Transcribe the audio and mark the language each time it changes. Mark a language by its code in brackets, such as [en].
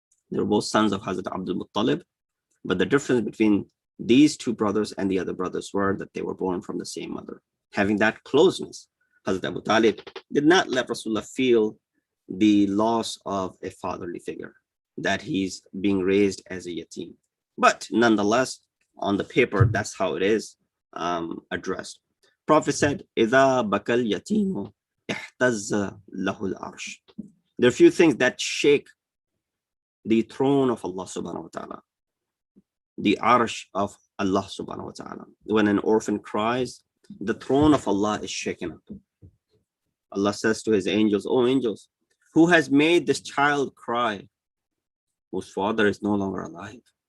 [en] They were both sons of Hazrat Abdul Muttalib, but the difference between these two brothers and the other brothers were that they were born from the same mother. Having that closeness, Hazrat Abu Talib did not let Rasulullah feel the loss of a fatherly figure, that he's being raised as a yatim. But nonetheless, on the paper, that's how it is addressed. Prophet said, [ar] إِذَا بَكَى الْيَتِيمُ احْتَزَّ لَهُ الْعَرْشِ. [en] There are a few things that shake the throne of Allah subhanahu wa ta'ala, the arsh of Allah subhanahu wa ta'ala. When an orphan cries, the throne of Allah is shaken up. Allah says to his angels, "O angels, who has made this child cry, whose father is no longer alive?"